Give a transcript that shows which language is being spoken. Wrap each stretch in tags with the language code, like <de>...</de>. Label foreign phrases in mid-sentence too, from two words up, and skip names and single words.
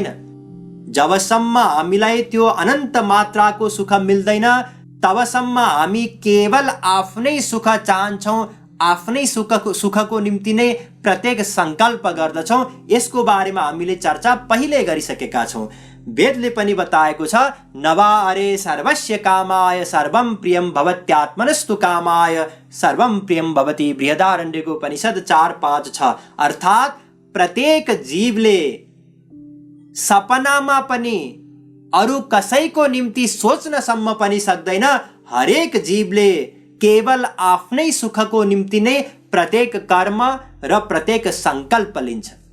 <ne>जबसम्म हामीलाई त्यो अनन्त मात्राको सुख मिल्दैन तबसम्म हामी केवल आफ्नै सुख चाहन्छौँ, आफ्नै सुखको निम्ति नै प्रत्येक सङ्कल्प गर्दछौँ। यसको बारेमा हामीले चर्चा पहिले गरिसकेका छौँ। वेदले पनि बताएको छ,</ne> <sa>नवा अरे सर्वस्य कामाय सर्वं प्रियं भवत्यात्मनस्तु कामाय सर्वं प्रियं भवति।</sa> <ne>बृहदारण्यको उपनिषद 4:5 अर्थात् प्रत्येक जीवले सपनामा पनि अरू कसैको निम्ति सोच्नसम्म पनि सक्दैन। हरेक जीवले केवल आफ्नै सुखको निम्ति नै प्रत्येक कर्म र प्रत्येक सङ्कल्प लिन्छ।</ne>